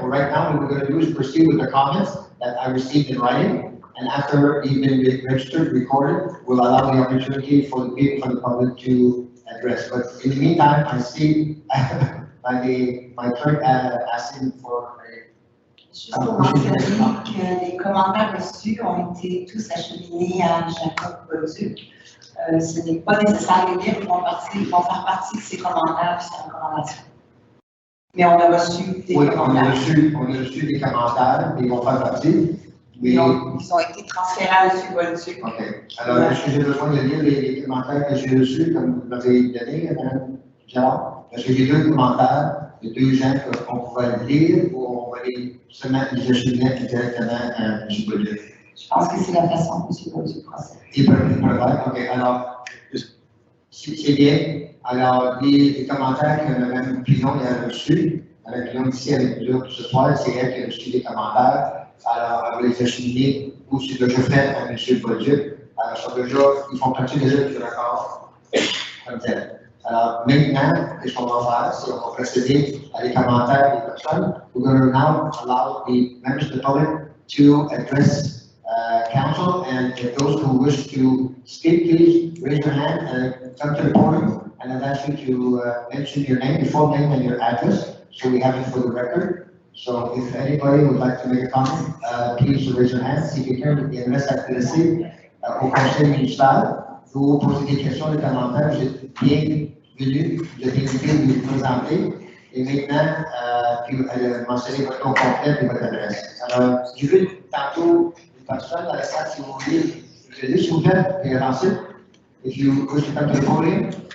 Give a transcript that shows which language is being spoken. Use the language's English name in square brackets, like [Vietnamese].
[English] For right now, what we're going to do is proceed with the comments that I received in writing. And after you've been registered, recorded, we'll allow the opportunity for the people from the public to address. But in the meantime, I see my clerk asking for [French] Juste pour mentionner que les commentaires reçus ont été tous acheminés à Jacob Bauduc. Ce n'est pas nécessaire de lire, ils vont faire partie de ces commentaires et ces recommandations. Mais on a reçu des commentaires. On a reçu des commentaires, ils vont faire partie. Mais... Ils ont été transférés à M. Bauduc. OK. Alors, est-ce que j'ai besoin de lire les commentaires que j'ai reçus, comme vous l'avez donné, Mme Gérard? Parce que j'ai deux commentaires de deux gens qu'on pourrait lire ou on va se mettre les acheminer directement à M. Bauduc. Je pense que c'est la façon que M. Bauduc procède. Il peut le faire. OK. Alors, c'est bien. Alors, les commentaires que Mme Pilon a reçus, Mme Pilon ici avec nous ce soir, c'est elle qui a reçu les commentaires. Alors, elle va les acheminer ou c'est déjà fait à M. Bauduc. Alors, ils font partie déjà du record comme tel. Alors, maintenant, qu'est-ce qu'on va faire? C'est qu'on va procéder à les commentaires des personnes. [English] We're going to now allow the members of the public to address council, and if those who wish to speak, please raise your hand and come to the podium, and I'd ask you to mention your name, your full name, and your address, so we have it for the record. So if anybody would like to make a comment, please raise your hand. [French] Si quelqu'un aimerait s'adresser au conseil municipal, vous poser des questions, des commentaires, vous êtes bienvenue, vous êtes invité de vous présenter. Et maintenant, puis mentionner votre nom complet et votre adresse. Alors, j'ai vu tantôt une personne dans la salle, si vous voulez, je vais s'il vous plaît, et ensuite, [English] if you wish to come to the podium.